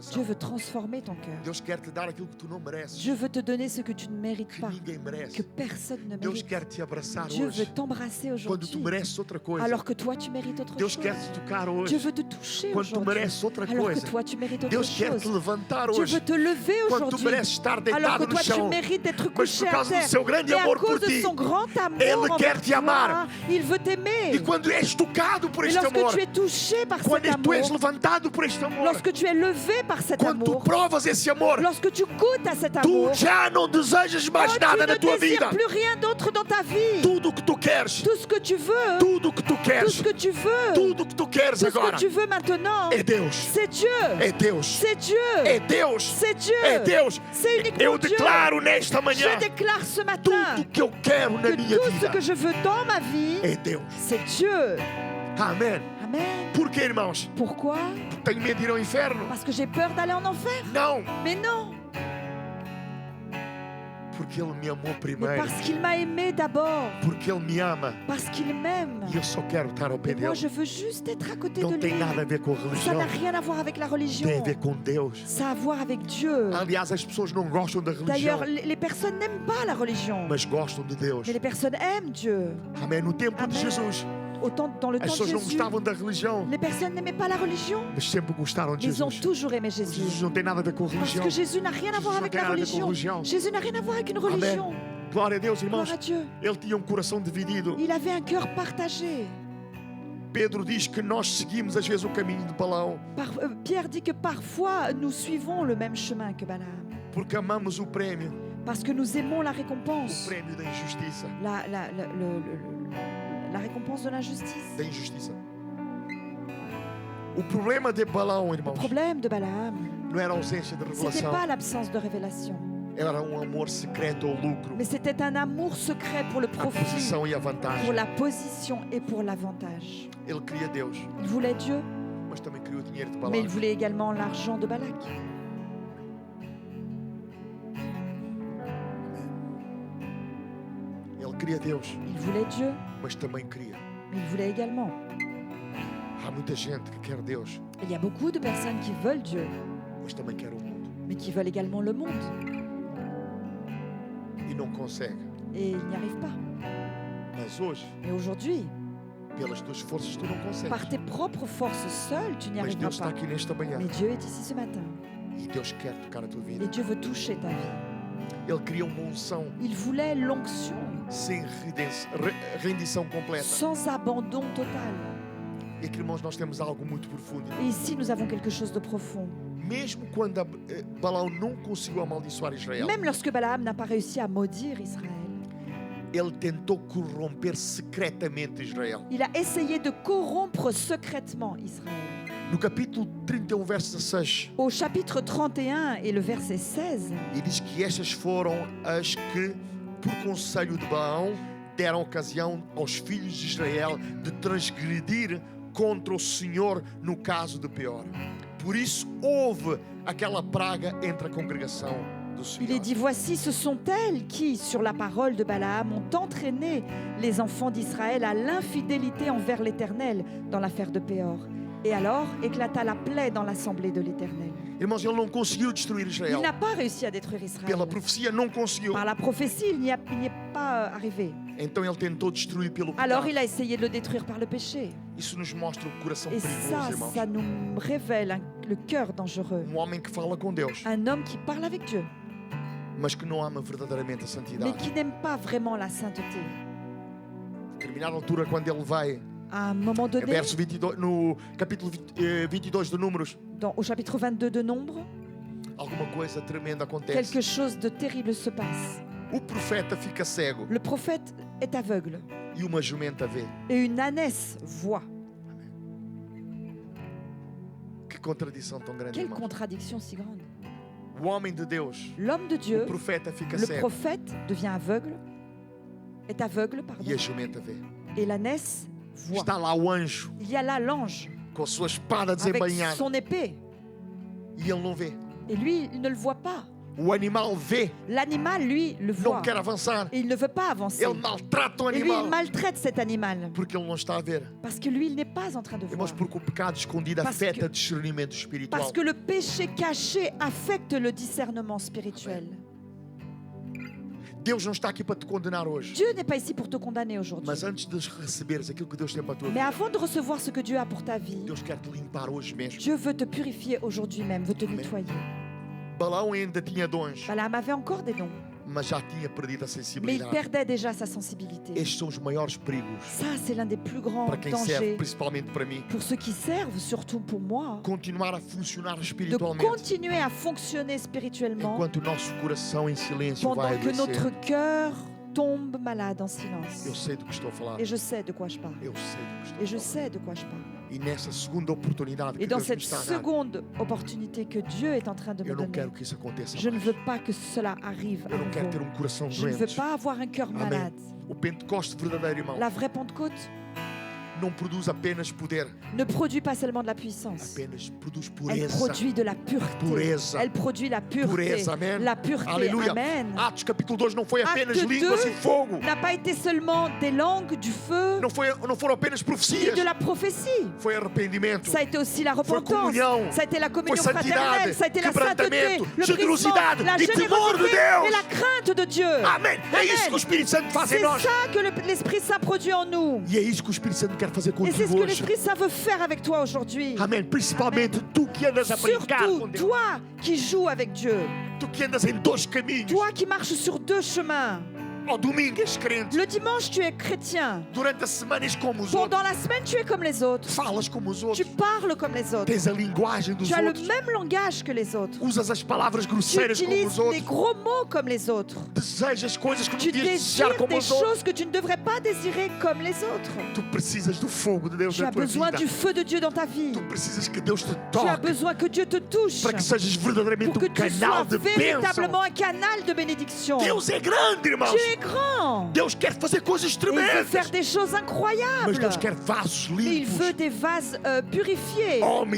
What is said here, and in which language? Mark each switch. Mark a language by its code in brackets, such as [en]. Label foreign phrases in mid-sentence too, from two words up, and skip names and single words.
[pt] coração. [fr] veut transformer ton cœur. [pt] Deus quer te dar aquilo que tu não mereces, [fr] Dieu veut te donner ce que tu ne mérites que pas, [pt] ninguém que merece. [fr] personne ne [pt] Deus [fr] mérite. [pt] quer te abraçar [fr] Dieu [pt] hoje, [fr] veut t'embrasser [pt] quando tu [fr] aujourd'hui, [pt] mereces outra coisa. [fr] alors que toi, tu mérites autre [pt] Deus [fr] chose. [pt] quer te tocar [fr] Dieu [pt] hoje, [fr] veut te toucher [pt] quando tu [fr] aujourd'hui, [pt] mereces outra [fr] alors que [pt] coisa. [fr] toi, tu mérites autre [pt] Deus quer te [fr] chose. [pt] levantar [fr] Dieu [pt] hoje, [fr] veut te lever [pt] quando tu [fr] aujourd'hui, [pt] mereces estar [fr] alors [pt] deitado [fr] que [pt] no [fr] toi, tu [pt] chão. [fr] mérites d'être [pt] Mas por [fr] couché à [pt] causa do [fr] terre. [pt] seu grande [fr] Et à [pt] amor [fr] cause [pt] por [fr] de [pt] ti, [fr] son grand [pt] Ele [fr] amour [pt] quer [fr] envers [pt] te amar. [fr] toi, il veut t'aimer. [pt] E quando és tocado por [fr] Et [pt] este [fr] lorsque [pt] amor, [fr] tu es touché par [pt] quando [fr] cet [pt] tu és [fr] amour, [pt] levantado por este amor, [fr] lorsque tu es levé par cet [pt] quando tu [fr] amour, [pt] provas esse amor, [fr] lorsque tu goûtes à cet [pt] tu [fr] amour, [pt] já não desejas mais [fr] tu [pt] nada [fr] ne [pt] na tua vida. [fr] désires plus rien d'autre dans ta vie. [pt] Tudo o que tu queres, [fr] Tout ce que tu veux, [pt] tudo o que tu [fr] tout [pt] queres, [fr] ce que tu veux, [pt] tudo o que tu queres [fr] tout ce que [pt] agora [fr] tu veux maintenant, [pt] é Deus. [fr] c'est Dieu. [pt] É Deus. [fr] C'est Dieu. [pt] É Deus. [fr] C'est Dieu. [pt] É Deus. [fr] C'est uniquement [pt] Eu [fr] Dieu. [pt] declaro nesta manhã, [fr] Je déclare ce matin [pt] tudo que eu quero na [fr] que [pt] minha [fr] tout ce [pt] vida [fr] que je veux dans ma vie, [pt] é Deus. [fr] c'est Dieu. [pt] Amém. [fr] Amen. [pt] Por quê, irmãos? [fr] Pourquoi? [pt] Tenho medo de ir ao inferno? [fr] Parce que j'ai peur d'aller en enfer. [pt] Não, [fr] Mais non, [pt] porque Ele me amou [fr] mais [pt] primeiro, [fr] parce qu'il m'a aimé d'abord, [pt] porque Ele me ama [fr] parce qu'il m'aime. [pt] e eu só quero estar ao pé [fr] Et moi, [pt] dele. [fr] je veux juste être à côté de [pt] Não tem [fr] lui. [pt] nada a ver com a [fr] Ça [pt] religião, [fr] n'a rien à voir avec la religion. [pt] tem a ver com Deus. [fr] Ça a à voir avec Dieu. [pt] Aliás, as pessoas não gostam da religião, [fr] D'ailleurs, les personnes n'aiment pas la religion, [pt] mas gostam de Deus. [fr] mais les personnes aiment Dieu. [pt] Amém. No tempo de [fr] Amen. [pt] Jesus, [fr] Autant dans le [pt] as [fr] temps de [pt] pessoas não [fr] Jésus, [pt] gostavam da religião, [fr] les personnes n'aimaient pas la religion, [pt] mas sempre gostaram de [fr] mais ils ont [pt] Jesus. [fr] toujours aimé [pt] Jesus [fr] Jésus. [pt] não tem nada a ver com a [fr] Parce [pt] religião. [fr] que Jésus n'a rien à voir [pt] Jesus [fr] avec [pt] não tem [fr] la [pt] nada a ver com a [fr] religion. [pt] religião. [fr] Jésus n'a rien à voir avec une religion. [pt] Glória a Deus, irmãos. [fr] Gloire à Dieu. [pt] Ele tinha um coração dividido. [fr] Il avait un cœur partagé. [pt] Pedro diz que nós seguimos às vezes o caminho de Balaão [fr] Pierre dit que parfois nous suivons le même chemin que Balaam, [pt] porque amamos o prémio [fr] parce que nous aimons la récompense, [pt] da injustiça. [fr] la récompense de l'injustice. [pt] Da injustiça. O problema de Balaão, [fr] Le [pt] irmãos, [fr] problème de Balaam, [pt] não era a ausência de [fr] c'était [pt] revelação, [fr] pas l'absence de révélation, [pt] era um amor secreto ao lucro, [fr] mais c'était un amour secret pour le [pt] a [fr] profit, [pt] posição e a [fr] pour [pt] vantagem. [fr] la position et pour l'avantage. [pt] Ele queria Deus, [fr] Il voulait Dieu, [pt] mas também queria o dinheiro de [fr] mais [pt] Balaão. [fr] il voulait également l'argent de Balak. [pt] Ele queria Deus, [fr] Il voulait Dieu, [pt] mas também queria. [fr] mais il voulait également. [pt] Há muita gente que quer Deus, [fr] Il y a beaucoup de personnes qui veulent Dieu, [pt] mas também quer o mundo [fr] mais qui veulent également le monde, [pt] e não consegue. [fr] et ils n'y arrivent pas. [pt] Mas hoje, [fr] Mais aujourd'hui, [pt] pelas tuas forças, tu não consegues. [fr] par tes propres forces seules, tu n'y [pt] Mas [fr] arriveras [pt] Deus está [fr] pas. [pt] aqui nesta manhã [fr] Mais Dieu est ici ce matin, [pt] e Deus quer tocar a tua vida. [fr] et Dieu veut toucher ta vie. [pt] Ele queria uma unção [fr] Il voulait l'onction, [pt] sem rendição completa. [fr] sans abandon total. [pt] E aqui, irmãos, nós temos algo muito profundo. [fr] Et ici, nous avons quelque chose de profond. [pt] Mesmo quando Balaão não conseguiu amaldiçoar Israel, [fr] Même lorsque Balaam n'a pas réussi à maudire Israël, [pt] ele tentou corromper secretamente Israel. [fr] il a essayé de corrompre secrètement Israël. [pt] No capítulo 31, verso 16, [fr] Au chapitre 31 et le verset 16, [pt] ele diz que estas foram as que, por conselho de Balaão, deram ocasião aos filhos de Israel de transgredir contra o Senhor no caso de Peor. Por isso houve aquela praga entre a congregação do [fr] il est [pt] Senhor. [fr] dit, voici, ce sont elles qui, sur la parole de Balaam, ont entraîné les enfants d'Israël à l'infidélité envers l'Éternel dans l'affaire de Péor. Et alors éclata la plaie dans l'assemblée de l'Éternel. [pt] Irmãos, ele não conseguiu destruir [fr] Il [pt] Israel. [fr] n'a pas réussi à détruire Israël. [pt] Pela profecia não conseguiu. [fr] Par la prophétie, il n'y est pas arrivé. [pt] Então ele tentou destruir pelo [fr] Alors [pt] pecado. [fr] il a essayé de le détruire par le péché. [pt] Isso nos mostra o coração [fr] Et [pt] perigoso, irmãos. [fr] ça nous révèle le cœur dangereux. [pt] Homem que fala com Deus, [fr] Un homme qui parle avec Dieu, [pt] mas que não ama verdadeiramente a [fr] mais [pt] santidade. [fr] qui n'aime pas vraiment la sainteté. [pt] Determinada altura, quando ele vai, [fr] À un moment donné, [pt] verso 22, no capítulo 22 de Números, [fr] au chapitre 22 de Nombre, [pt] alguma coisa tremenda acontece. [fr] quelque chose de terrible se passe. [pt] O profeta fica cego [fr] Le prophète est aveugle [pt] e uma jumenta vê. [fr] et une ânesse voit. [pt] Que contradição tão grande, [fr] Quelle [pt] irmãos. [fr] contradiction si grande. [pt] O homem de Deus, [fr] L'homme de [pt] o [fr] Dieu, [pt] profeta fica [fr] le [pt] cego [fr] prophète devient aveugle, est aveugle, pardon, [pt] e a jumenta vê. [fr] et l'ânesse voit. [pt] Está lá o anjo [fr] Il y a là l'ange [pt] com a sua espada [fr] avec [pt] desembainhada [fr] son épée, [pt] e ele não vê. [fr] et lui, il ne le voit pas. [pt] O animal vê, [fr] L'animal, lui, le [pt] não [fr] voit. [pt] quer avançar. [fr] Et il ne veut pas avancer. [pt] Ele maltrata o [fr] Et lui, il [pt] animal [fr] maltraite cet animal. [pt] porque ele não está a ver. [fr] Parce que lui, il n'est pas en train de voir. [pt] Irmãos, porque o pecado escondido [fr] Parce [pt] afeta [fr] que- [pt] o discernimento espiritual. [fr] Parce que le péché caché affecte le discernement spirituel. [pt] Deus não está aqui para te condenar hoje. [fr] Dieu n'est pas ici pour te condamner aujourd'hui. [pt] Mas antes de receberes aquilo que Deus tem para a tua [fr] Mais [pt] vida, [fr] avant de recevoir ce que Dieu a pour ta vie, [pt] Deus quer te limpar hoje mesmo. [fr] Dieu veut te purifier aujourd'hui même, veut te [pt] Amen. [fr] nettoyer. [pt] Balaão ainda tinha dons, [fr] Balaam avait encore des dons, [pt] mas já tinha perdido a [fr] mais il [pt] sensibilidade. [fr] perdait déjà sa sensibilité. [pt] Estes são os maiores perigos [fr] Ça, c'est l'un des plus grands [pt] para quem serve, [fr] dangers [pt] principalmente para mim. [fr] pour ceux qui servent, surtout pour moi, [pt] Continuar a funcionar [fr] de [pt] espiritualmente [fr] continuer à fonctionner spirituellement [pt] enquanto o nosso coração em silêncio vai [fr] pendant que [pt] adoecer. [fr] notre cœur tombe malade en [pt] Eu [fr] silence. [pt] sei do que estou a falar. [fr] Et je sais de quoi je parle. [pt] Eu sei do que estou [fr] Et [pt] a [fr] je [pt] falar. [fr] sais de quoi je parle. [pt] E nessa segunda oportunidade que [fr] Et dans [pt] Deus me [fr] cette [pt] está a dar, [fr] seconde opportunité que Dieu est en train de me [pt] eu não [fr] donner, [pt] quero que isso aconteça [fr] je ne [pt] mais. [fr] veux pas que cela arrive à [pt] Eu não quero ter [fr] nouveau. [pt] coração [fr] Je ne veux [pt] doente. [fr] pas avoir un cœur [pt] Amém. [fr] malade. [pt] O Pentecoste verdadeiro, irmão, [fr] La vraie Pentecôte [pt] não produz apenas poder, [fr] ne produit pas seulement de la puissance. [pt] apenas produz [fr] Elle [pt] pureza. [fr] produit de la pureté. [pt] Pureza. [fr] Elle produit la pureté. [pt] Pureza, amém. [fr] La pureté. [pt] Aleluia. [fr] Amen. [pt] Atos capítulo 2 não foi apenas [fr] Acte [pt] línguas [fr] 2 [pt] e fogo. [fr] N'a pas été seulement des langues, du feu, [pt] Não foram apenas [fr] et [pt] profecias. [fr] de la prophétie. [pt] Foi arrependimento. [fr] Ça a été aussi la [pt] Foi [fr] repentance. [pt] comunhão. [fr] Ça a été la communion [pt] Foi [fr] fraternelle. [pt] santidade, [fr] Ça a été la sainteté, [pt] quebrantamento, [fr] le [pt] generosidade [fr] brisement, la [pt] e temor de [fr] générosité [pt] Deus. [fr] et la crainte de Dieu. [pt] Amém. É isso que o Espírito Santo faz em [fr] C'est [pt] nós. [fr] ça que l'Esprit Saint produit en nous. [pt] E é isso que o Espírito Santo quer fazer [fr] Et c'est ce [pt] contigo [fr] que [pt] hoje. [fr] l'Esprit Saint veut faire avec toi aujourd'hui. [pt] Amém. Principalmente tu que andas a brincar [fr] Surtout [pt] com Deus. [fr] toi qui joues avec Dieu. [pt] Tu que andas em dois caminhos. [fr] Toi qui marches sur deux chemins. [pt] Ao domingo és crente. [fr] Le dimanche, tu es chrétien. [pt] Durante a semana és como os outros. [fr] Pendant la semaine, tu es comme les autres. [pt] Falas como os [fr] Tu [pt] outros. [fr] parles comme les autres. [pt] Tens a linguagem dos [fr] Tu as le [pt] outros. [fr] même langage que les autres. [pt] Usas as palavras [fr] Tu [pt] grosseiras como [fr] utilises [pt] os [fr] des [pt] outros. [fr] gros mots comme les autres. [pt] Desejas coisas que não [fr] Tu [pt] devias desejar [fr] désires [pt] como [fr] des [pt] os outros. [fr] choses que tu ne devrais pas désirer comme les autres. [pt] Tu precisas do fogo de Deus [fr] Tu [pt] na [fr] as [pt] tua [fr] besoin [pt] vida. [fr] du feu de Dieu dans ta vie. [pt] Tu precisas que Deus te [fr] Tu as [pt] toque [fr] besoin que Dieu te touche [pt] para que sejas verdadeiramente [fr] pour que [pt] um [fr] tu sois [pt] canal de bênção. [fr] véritablement un canal de bénédiction. [pt] Deus é grande, irmãos. [fr] Dieu est grand. [pt] Deus quer fazer coisas [fr] Et il veut [pt] tremendas. [fr] faire des choses [pt] Mas [fr] incroyables. [pt] Deus quer vasos [fr] Et il [pt] limpos. [fr] veut des vases purifiés. [pt] Homens e mulheres